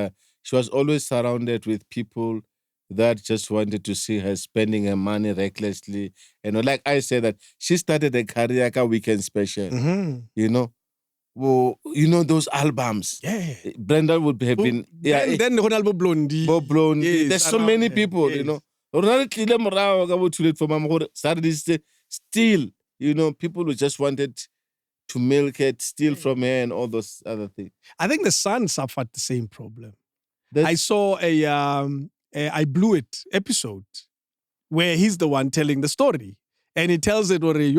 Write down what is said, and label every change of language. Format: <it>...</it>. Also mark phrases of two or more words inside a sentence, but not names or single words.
<en>She was always surrounded with people that just wanted to see her spending her money recklessly. Like I said, that she started a career like a weekend special. Well, those albums. Yeah. Brenda would have been. Then Ronaldo Blondie. Bob Blondie. Yes, There's so many people, yes.</en> <tn>Ronaldo tlile morago ka bo</tn> <en>too late for mama. Still, people who just wanted to milk it, steal from her, and all those other things. I think the son suffered the same problem. I saw a I Blew It episode where he's the one telling the story, and he tells it</en>